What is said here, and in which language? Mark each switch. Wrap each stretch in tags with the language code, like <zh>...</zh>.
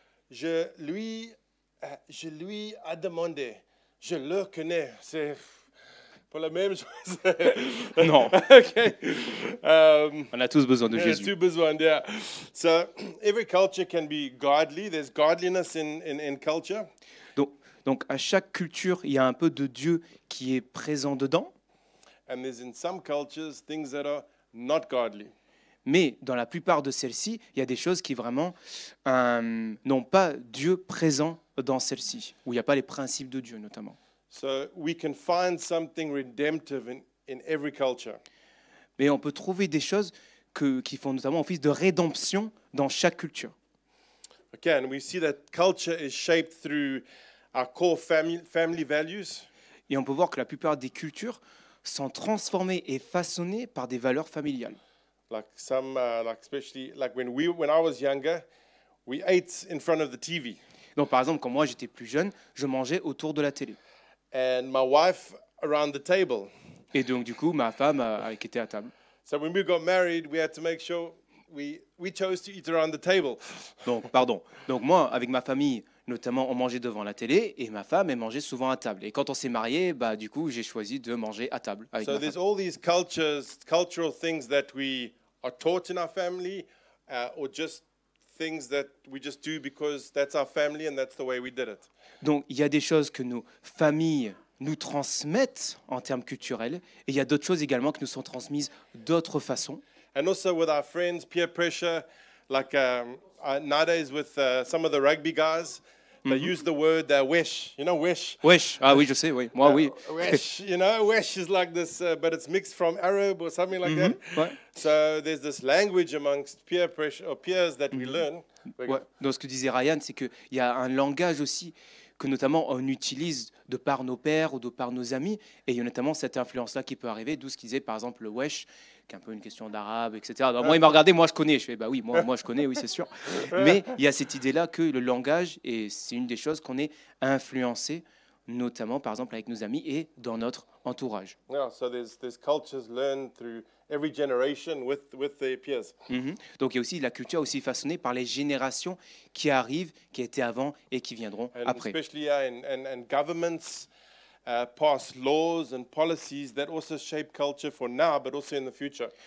<fr>Je lui ai demandé, je le connais, c'est pas la même chose. Non.</fr> <en>Okay.</en> <fr>On a tous besoin de</fr> <en>There's</en> <fr>Jésus.</fr> <en>two besoin, yeah. So every culture can be godly. There's godliness in culture.</en> <fr>Donc à chaque culture, il y a un peu de Dieu qui est présent dedans.</fr> <en>And there's in some cultures things that are not godly.</en> <fr>Mais dans la plupart de celles-ci, il y a des choses qui vraiment n'ont pas Dieu présent dans celles-ci, où il n'y a pas les principes de Dieu notamment.</fr> <en>So we can find something redemptive in every culture.</en> <fr>Mais on peut trouver des choses qui font notamment office de rédemption dans chaque culture.</fr> <en>Okay, and we see that culture is shaped through our core family values.</en> <fr>Et on peut voir que la plupart des cultures sont transformées et façonnées par des valeurs familiales.</fr> <en>Like some, like especially like when I was younger, we ate in front of the TV.</en> <fr>Donc, par exemple, quand moi j'étais plus jeune, je mangeais autour de la télé.</fr> <en>and my wife around the table.</en> <fr>Et donc, du coup, ma femme qui était à table.</fr> <en>So when we got married, we had to make sure we chose to eat around the table.</en> <fr>Donc, pardon. Donc, moi, avec ma famille, notamment, on mangeait devant la télé et ma femme, elle mangeait souvent à table. Et quand on s'est mariés, bah, du coup, j'ai choisi de manger à table avec</fr> <en>So</en> <fr>ma</fr> <en>there's</en> <fr>femme.</fr> <en>all these cultural things that we are taught in our family, or just things that we just do because that's our family and that's the way we did it.</en> <fr>Donc, il y a des choses que nos familles nous transmettent en termes culturels et il y a d'autres choses également qui nous sont transmises d'autres façons.</fr> <en>And also with our friends, peer pressure, like nowadays with some of the rugby guys, they use the word wesh. You know, wesh.</en> <fr>Wesh, ah oui, je sais, oui. Moi, oui.</fr> <en>Wesh, you know, wesh is like this, but it's mixed from Arab or something like that.</en> <fr>Ouais.</fr> <en>So there's this language amongst peer pressure or peers that we learn.</en> <fr>Ouais. Donc, ce que disait Ryan, c'est qu'il y a un langage aussi que notamment on utilise de par nos pères ou de par nos amis, et il y a notamment cette influence-là qui peut arriver, d'où ce qu'il disait par exemple le wesh, qui est un peu une question d'arabe, etc. Alors, moi, il m'a regardé, moi je connais, je fais bah oui, moi je connais, oui c'est sûr. Mais il y a cette idée-là que le langage, et c'est une des choses qu'on est influencé, notamment par exemple avec nos amis et dans notre entourage.</fr> <en>Yeah, so there's cultures learned through every generation with their peers.</en> <fr>Donc il y a aussi la culture aussi façonnée par les générations qui arrivent, qui étaient avant et qui viendront</fr> <en>And</en> <fr>après.</fr> <en>especially and governments pass laws and policies that also shape culture for now, but also in the future.</en>